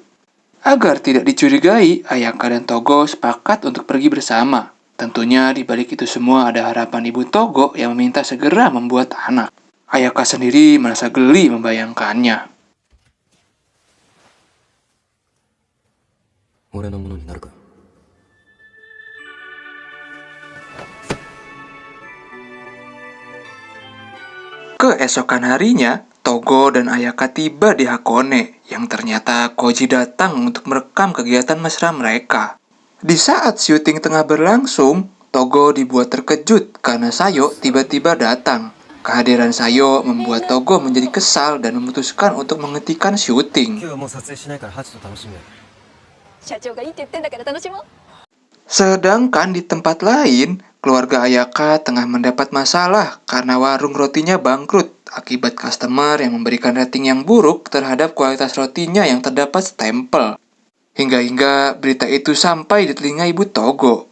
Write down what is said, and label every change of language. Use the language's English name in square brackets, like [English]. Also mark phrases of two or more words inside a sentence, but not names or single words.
[Indonesian] Agar tidak dicurigai, Ayaka dan Togo sepakat untuk pergi bersama. Tentunya di balik itu semua ada harapan ibu Togo yang meminta segera membuat anak. Ayaka sendiri merasa geli membayangkannya. [Japanese] 俺のものになるか。 [Indonesian] Keesokan harinya, Togo dan Ayaka tiba di Hakone, yang ternyata Koji datang untuk merekam kegiatan mesra mereka. Di saat syuting tengah berlangsung, Togo dibuat terkejut karena Sayo tiba-tiba datang. Kehadiran Sayo membuat Togo menjadi kesal dan memutuskan untuk menghentikan syuting. [Japanese] 今日はもう撮影しないからハチと楽しめ。社長がいいって言ってんだから楽しもう。 [Indonesian] Sedangkan di tempat lain, keluarga Ayaka tengah mendapat masalah karena warung rotinya bangkrut akibat customer yang memberikan rating yang buruk terhadap kualitas rotinya yang terdapat stempel. Hingga berita itu sampai di telinga ibu Togo.